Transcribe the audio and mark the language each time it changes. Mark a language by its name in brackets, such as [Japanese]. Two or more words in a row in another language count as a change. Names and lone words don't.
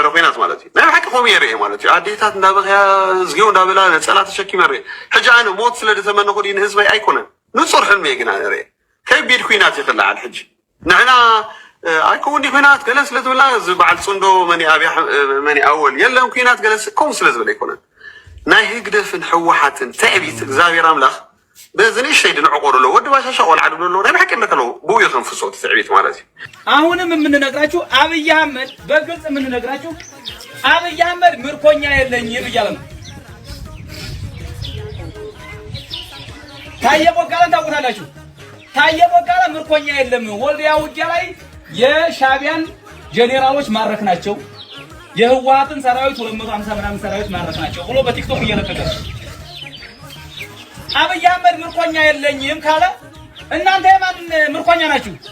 [Tigrinya] ኩናት ማለት እዩ ናይ ሓቂ ኸምኡ የርአ ማለት እዩ ኣዴታት እንዳበኸያ እዝግዮ እንዳበላ ነፀላ ተሸኪመ ርአ ሕጂ ኣነ ሞት ስለ ዝተመነኹ ድዩ ንህዝበይ ኣይኮነን ንፁር ሕልሚ እየ ግን ርአ ከቢድ ኩናት ይኽላዓል ሕጂ ንሕና ኣይከውን ዲ ኩናት ገለ ስለ ዝብላ ዝበዓል ፅንዶ መኒ ኣወል የለን ኩናት ገለ ከምኡ ስለ ዝብለ ኣይኮነን ናይ ህግደፍን ሕወሓትን ትዕቢት እግዚኣብሔር ኣምላኽ በዚ ንእሽተይ ድንዕቆ ደሎ ወዲ ባሻሻ ቆልዓ ድብሎ ናይ ሓቂ እንደከለው ብኡ የኸንፍሶ ትዕቢት ማለት እዩ [Amharic] አሁንም የምንነግራችሁ አብይ አህመድ በግልጽ የምንነግራችሁ አብይ አህመድ ምርኮኛ የለኝም እያለ ነው። ታየ ቦጋለን ታውቁታላችሁ። ታየ ቦጋለ ምርኮኛ የለም ወልዲያ ውጊያ ላይ የሻቢያን ጄኔራሎች ማረክ ናቸው የህወሓትን ሰራዊት 250 ምናምን ሰራዊት ማረክ ናቸው ብሎ በቲክቶክ እየለቀቀ አብይ አህመድ ምርኮኛ የለኝም ካለ እናንተ የማን ምርኮኛ ናችሁ?